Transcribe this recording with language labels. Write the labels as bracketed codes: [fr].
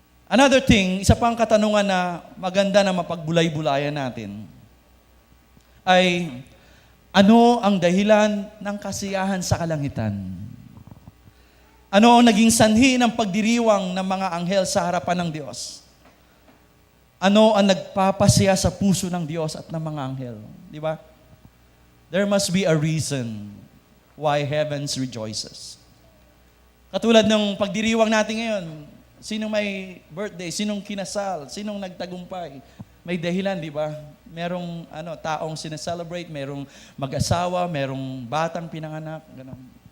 [en] Another thing, [tl] isa pang katanungan na maganda na mapagbulay-bulayan natin ay ano ang dahilan ng kasiyahan sa kalangitan? Ano ang naging sanhi ng pagdiriwang ng mga anghel sa harapan ng Diyos? Ano ang nagpapasaya sa puso ng Diyos at ng mga anghel? Di ba? [en] there must be a reason why heavens rejoices. [tl] Katulad ng pagdiriwang natin ngayon, sinong may birthday, sinong kinasal, sinong nagtagumpay, may dahilan, di ba? Merong taong sineselebrate, merong mag-asawa, merong batang pinanganak, gano'n.